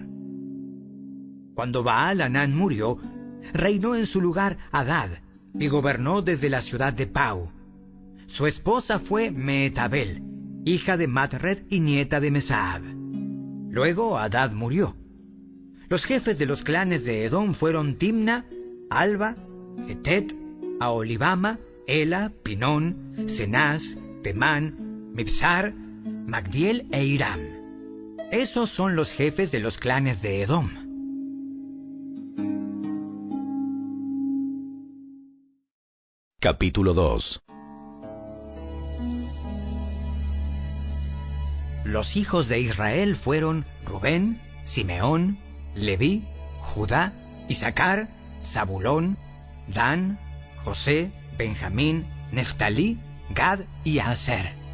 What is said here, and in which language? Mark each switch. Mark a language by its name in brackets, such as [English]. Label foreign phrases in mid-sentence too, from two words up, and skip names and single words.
[Spanish] Cuando Baal-Hanán murió, reinó en su lugar Hadad, y gobernó desde la ciudad de Pau. Su esposa fue Mehetabel, hija de Matred y nieta de Mesaab. Luego Hadad murió. Los jefes de los clanes de Edom fueron Timna, Alba, Hetet, Aholibama, Ela, Pinón, Cenaz, Temán, Mibsar, Magdiel e Iram. Esos son los jefes de los clanes de Edom. Capítulo 2. Los hijos de Israel fueron Rubén, Simeón, Leví, Judá, Isaacar, Zabulón, Dan, José, Benjamín, Neftalí, Gad y Aser.